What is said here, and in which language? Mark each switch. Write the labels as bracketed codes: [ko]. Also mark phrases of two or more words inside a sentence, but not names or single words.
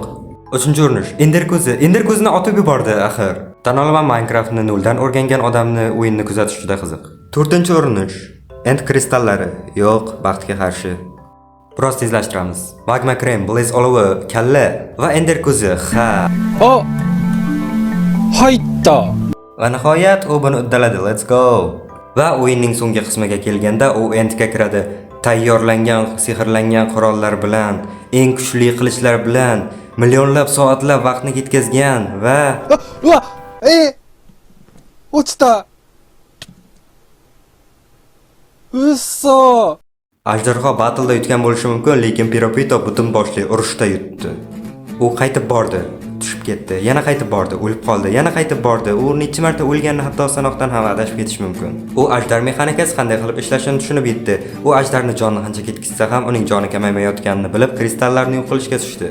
[uz] Uchinchi urinish, Ender ko'zini otib yubordi axir. Tan olaman, Minecraftni noldan o'rgangan odamni o'yinni kuzatish juda qiziq. To'rtinchi urinish, End kristallari. Yo'q, baxtga qarshi. Biroz tezlashtiramiz. Magma krem, blaze olovi, kalla va ender ko'zi. Ha. [ja] あ、入った。 [uz] Va nihoyat u buni uddaladi. [en] Let's go. [uz] Va o'yinning so'nggi qismiga kelganda u endga kiradi. Tayyorlangan, sehrlangan qurollar bilan, eng kuchli qilichlar bilan millionlab soatlab vaqtni ketkazgan va [ja] あ、うわ、落ちた。嘘。 [uz] Ajdarho battleda yutgan bo'lishi mumkin, lekin Piropito butun boshli urushda yutdi. U qaytib bordi, tushib ketdi, yana qaytib bordi, o'lib qoldi, yana qaytib bordi. U necha marta o'lganini hatto sanoqdan ham adashib ketish mumkin. U ajdar mexanikasi qanday qilib ishlashini tushunib yetdi. U ajdarni jonni qancha ketkizsa ham uning joni kamaymayotganini bilib, kristallarni yo'q qilishga tushdi.